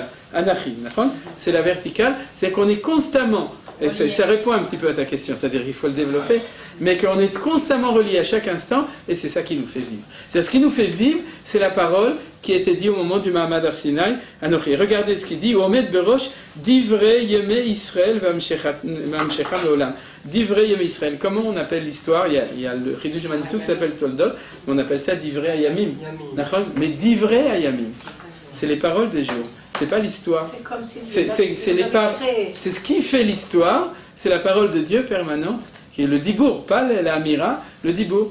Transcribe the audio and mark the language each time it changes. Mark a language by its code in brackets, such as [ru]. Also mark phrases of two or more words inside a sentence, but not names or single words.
[fr] Anachi, c'est la verticale, c'est qu'on est constamment, et ça répond un petit peu à ta question, c'est-à-dire qu'il faut le développer, mais qu'on est constamment relié à chaque instant, et c'est ça qui nous fait vivre. C'est-à-dire ce qui nous fait vivre, c'est la parole qui a été dite au moment du [he] מעמד הר סיני, [fr] Anochi. Regardez ce qu'il dit, [he] עומד בראש דברי ימי ישראל ומשכם לעולם. דברי ימי ישראל. [fr] Comment on appelle l'histoire? Il y a le Chidush de Manitou qui s'appelle Toldot, mais on appelle ça Divrei Hayamim. Mais Divrei Hayamim, c'est les paroles des jours. C'est pas l'histoire. C'est comme si c'est ce qui fait l'histoire, c'est la parole de Dieu permanente, qui est le dibour, pas l'amira, le dibour.